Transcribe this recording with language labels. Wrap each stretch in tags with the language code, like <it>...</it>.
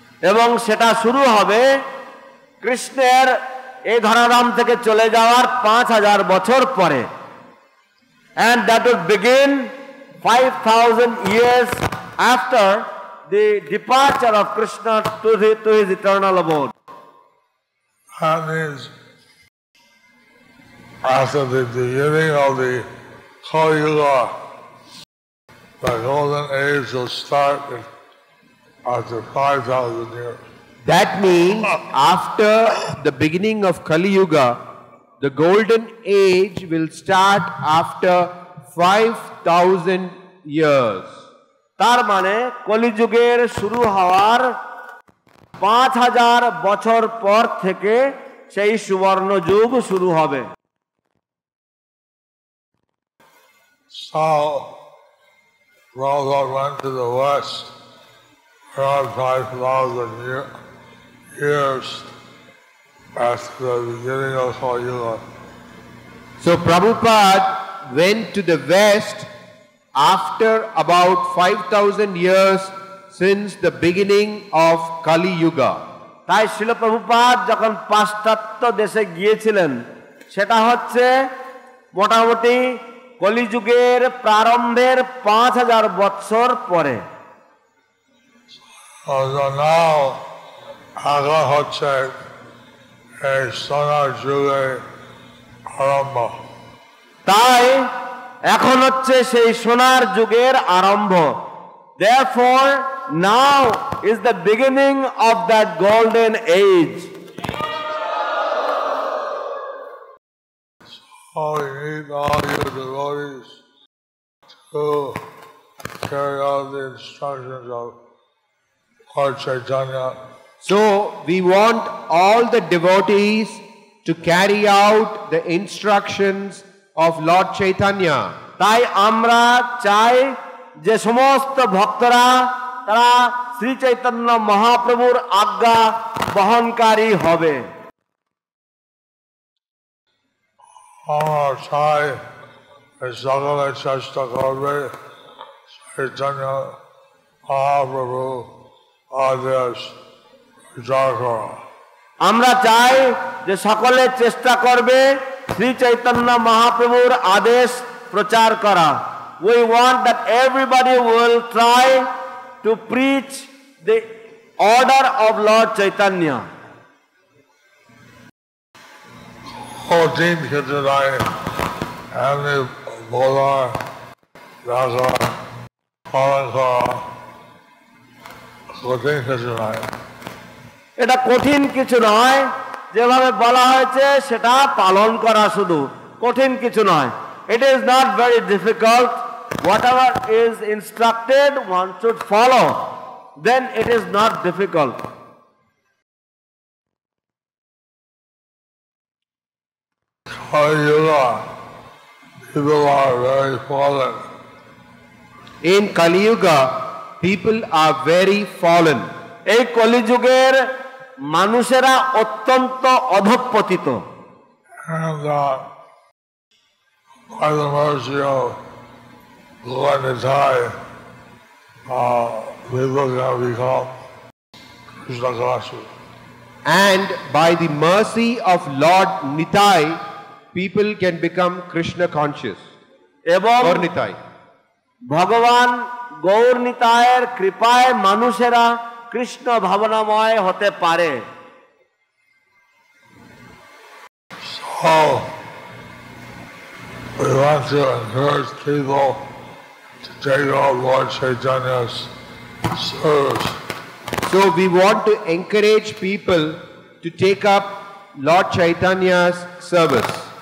<bn>এবং সেটা শুরু হবে কৃষ্ণের এই ধরাধাম থেকে চলে যাওয়ার 5,000 বছর পরে।</bn> <en>And that would begin 5,000 years after the departure of Krishna to his eternal abode. That means after the beginning of the Kali Yuga, the golden age will start after 5,000 years. That means after the beginning of Kali Yuga, the golden age will start after 5,000 years.</en> <bn>তার মানে কলিযুগের শুরু হওয়ার 5,000 বছর পর থেকে সেই সুবর্ণ যুগ শুরু হবে।</bn> <en>So, Rama went to the west around 5,000 years after the beginning of Kali Yuga. So Prabhupada went to the west after about 5,000 years since the beginning of Kali Yuga.</en> <bn>তাই শিল প্রভুপাদ যখন পাশ্চাত্য দেশে গিয়েছিলেন সেটা হচ্ছে মোটামুটি কলিযুগের প্রারম্ভের 5,000 বৎসর পরে।</bn> <en>Now,</en> <bn>আগে হচ্ছে এই সোনার যুগে আরম্ভ। তাই এখন হচ্ছে সেই সোনার যুগের আরম্ভ।</bn> <en>Therefore, now is the beginning of that golden age. So we need all you devotees to carry out the instructions of Lord Chaitanya. So we want all the devotees to carry out the instructions of Lord Chaitanya.</en> <bn>তাই আমরা চাই যে সমস্ত ভক্তরা তারা শ্রী চৈতন্য মহাপ্রভুর আজ্ঞা বহনকারী হবে। আমরা চাই সকলে চেষ্টা করবে চৈতন্য মহাপ্রভু আদেশ প্রচার করা। আমরা চাই যে সকলে চেষ্টা করবে শ্রী চৈতন্য মহাপ্রভুর আদেশ প্রচার করা।</bn> <en>We want that everybody will try to preach the order of Lord Chaitanya.</en> <bn>কঠিন কিছু নাই, এমনি বলা দেখা পালন করা কঠিন কিছু নাই। এটা কঠিন কিছু নয়, যেভাবে বলা হয়েছে সেটা পালন করা শুধু কঠিন কিছু নয়।</bn> <en>It is not very difficult. Whatever is instructed, one should follow. Then it is not difficult. Kali Yuga, people are very fallen. In Kali Yuga, people are very fallen.</en> <bn>এই কলিযুগের মানুষেরা অত্যন্ত অধঃপতিত।</bn> <en>And by the mercy of Lord Nitai, people can become Krishna conscious. And by the mercy of Lord Nitai, people can become Krishna conscious.</en> <bn>এবং Gaur Nitai. ভগবান গৌর নিতায়ের কৃপায় মানুষেরা কৃষ্ণ ভাবনাময় হতে পারে।</bn> <en>So, we want to encourage people to take out Lord Chaitanya's service. So we want to encourage people to take up Lord Chaitanya's service.</en>